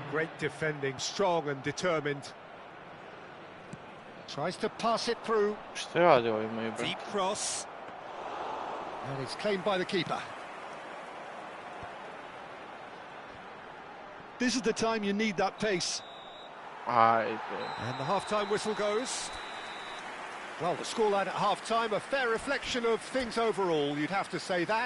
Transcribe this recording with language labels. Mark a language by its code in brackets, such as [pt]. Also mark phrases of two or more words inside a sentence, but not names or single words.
[en] Great defending, strong and determined. Tries to pass it through. [sr] Šta radi ovaj moj brat? [en] Deep cross. And it's claimed by the keeper. This is the time you need that pace. [sr] Ajde. [en] And the half-time whistle goes. Well, the scoreline at half-time, a fair reflection of things overall, you'd have to say that.